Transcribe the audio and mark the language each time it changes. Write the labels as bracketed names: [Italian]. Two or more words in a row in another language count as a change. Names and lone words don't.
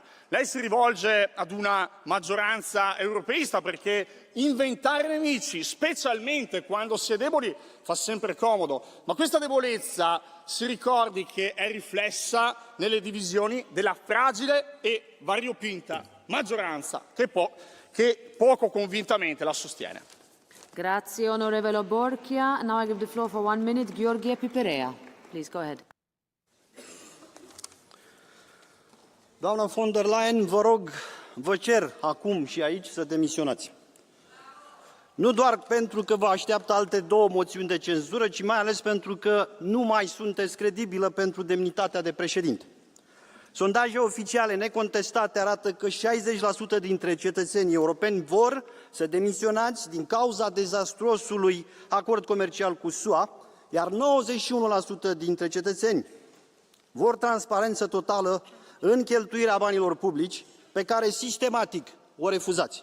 [Italian] Lei si rivolge ad una maggioranza europeista perché inventare nemici, specialmente quando si è deboli, fa sempre comodo, ma questa debolezza si ricordi che è riflessa nelle divisioni della fragile e variopinta maggioranza che poco convintamente la sostiene. Grazie, onorevole Borchia. [English] Now I give the floor for 1 minute, Gheorghe Piperea. Please go ahead. [Romanian] Doamna von der Leyen, vă rog, vă cer acum și aici să demisionați. Nu doar pentru că vă așteaptă alte 2 moțiuni de cenzură, ci mai ales pentru că nu mai sunteți credibilă pentru demnitatea de președinte. Sondaje oficiale necontestate arată că 60% dintre cetățenii europeni vor să demisionați din cauza dezastruosului acord comercial cu SUA, iar 91% dintre cetățeni vor transparență totală în cheltuirea banilor publici, pe care sistematic o refuzați.